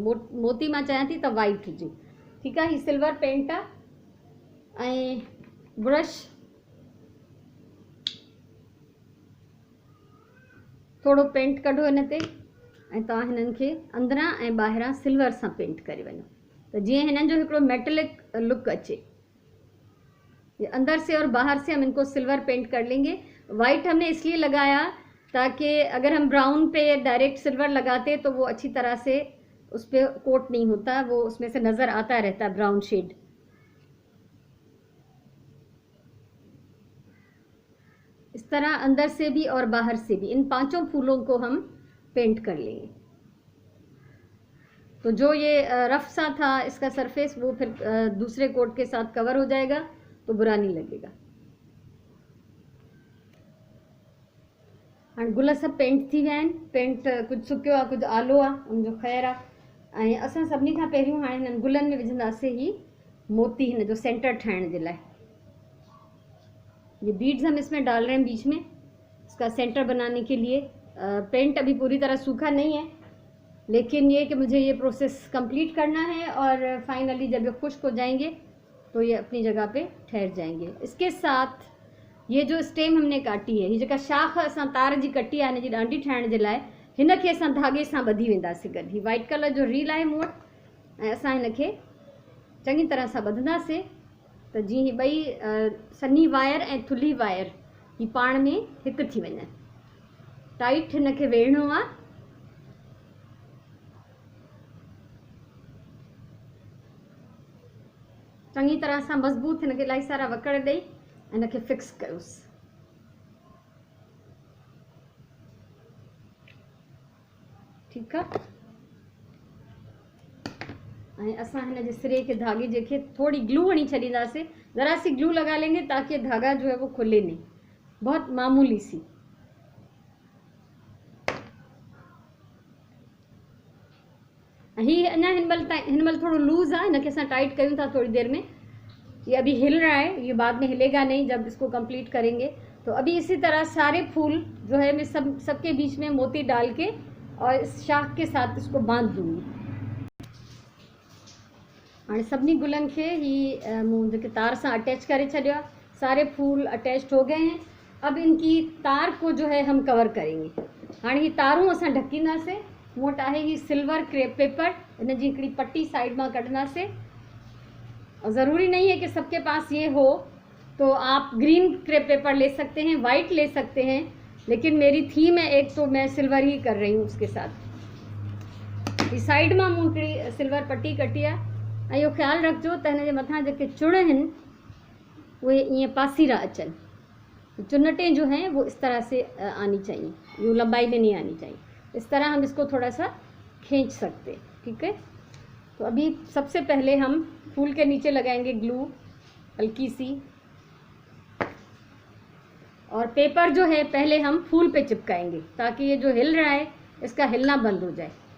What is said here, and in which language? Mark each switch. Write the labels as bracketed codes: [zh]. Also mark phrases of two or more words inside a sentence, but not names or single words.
[sd] मोती मां चाहियां थी त वाइट हुजे। ठीकु आहे, ही सिल्वर पेंट आहे। ऐं ब्रश थोड़ो पेंट कढो हिन ते ऐं तव्हां हिननि खे अंदरां ऐं ॿाहिरां सिल्वर सां पेंट करे वञो त जीअं हिननि जो हिकिड़ो मेटेलिक लुक अचे। [hi] ये अंदर से और बाहर से हम इनको सिल्वर पेंट कर लेंगे। वाइट हमने इसलिए लगाया ताकि अगर हम ब्राउन पे डायरेक्ट सिल्वर लगाते तो वो अच्छी तरह से उस पर कोट नहीं होता, वो उसमें से नज़र आता रहता है ब्राउन शेड। इस तरह अंदर से भी और बाहर से भी इन 5 फूलों को हम पेंट कर लेंगे। तो जो ये रफ सा था इसका सरफेस वो फिर दूसरे कोट के साथ कवर हो जाएगा तो बुरा नहीं लगेगा। [sd] हाणे गुल सब पेंट थी विया आहिनि। पेंट कुझु सुकियो आहे, कुझु आलो आहे, उनजो ख़ैरु आहे। ऐं असां सभिनी खां पहिरियों हाणे हिननि गुलनि में विझंदासीं ही मोती, हिन जो सेंटर ठाहिण जे लाइ। [hi] ये बीड्स हम इसमें डाल रहे हैं बीच में, इसका सेंटर बनाने के लिए। पेंट अभी पूरी तरह सूखा नहीं है, लेकिन ये कि मुझे ये प्रोसेस कंप्लीट करना है और फाइनली जब ये खुश्क हो जाएंगे तो ये अपनी जगह पे ठहर जाएंगे। इसके साथ ये जो स्टेम हमने काटी है, [sd] ये जेका शाख असां तार जी कटी आहे हिन जी डांडी ठाहिण जे लाइ, हिन खे असां धागे सां ॿधी वेंदासीं गॾु। ही वाइट कलर जो रील आहे मूं वटि ऐं असां हिन खे चङी तरह सां ॿधंदासीं त जीअं ही ॿई सन्ही वायर ऐं थुल्ही वायर ही पाण में हिकु थी वञनि। टाइट हिन खे वेढ़णो आहे। चङी तरह सां मज़बूत हिन खे इलाही सारा वकड़ ॾेई हिन खे फिक्स कयोसि। ठीकु आहे, ऐं असां हिन जे सिरे के धागे जेके थोड़ी ग्लू हणी छॾींदासीं, [hi] ज़रा सी ग्लू लगा लेंगे ताकि धागा जो है वो खुले नहीं, बहुत मामूली सी। [sd] ही अञा हिन महिल थोड़ो लूज़ आहे, हिन खे असां टाइट कयूं था थोड़ी देर में। [hi] ये अभी हिल रहा है, ये बाद में हिलेगा नहीं जब इसको कंप्लीट करेंगे। तो अभी इसी तरह सारे फूल जो है मैं सबके बीच में मोती डाल के और इस शाख के साथ इसको बांध दूंगी। [sd] हाणे सभिनी गुलनि खे ही मूं जेके तार सां अटैच करे छॾियो आहे, [hi] सारे फूल अटैच्ड हो गए हैं। अब इनकी तार को जो है हम कवर करेंगे। [sd] हाणे ही तारूं असां ढकींदासीं। मूं वटि आहे ही सिल्वर क्रेप पेपर, इन जी हिकिड़ी पट्टी साइड मां कढंदासीं। [hi] और ज़रूरी नहीं है कि सबके पास ये हो, तो आप ग्रीन क्रेप पेपर ले सकते हैं, वाइट ले सकते हैं, लेकिन मेरी थीम है एक, तो मैं सिल्वर ही कर रही हूँ उसके साथ। इस साइड में [sd] मूं हिकिड़ी सिल्वर पट्टी कटी आहे। ऐं इहो ख़्यालु रखिजो त हिन जे मथां जेके चुण आहिनि उहे ईअं पासीरा अचनि। [hi] चुन्नटें जो हैं वो इस तरह से आनी चाहिए, यूँ लंबाई में नहीं आनी चाहिए। इस तरह हम इसको थोड़ा सा खींच सकते हैं। ठीक है, तो अभी सबसे पहले हम फूल के नीचे लगाएंगे ग्लू हल्की सी, और पेपर जो है पहले हम फूल पे चिपकाएंगे ताकि ये जो हिल रहा है इसका हिलना बंद हो जाए।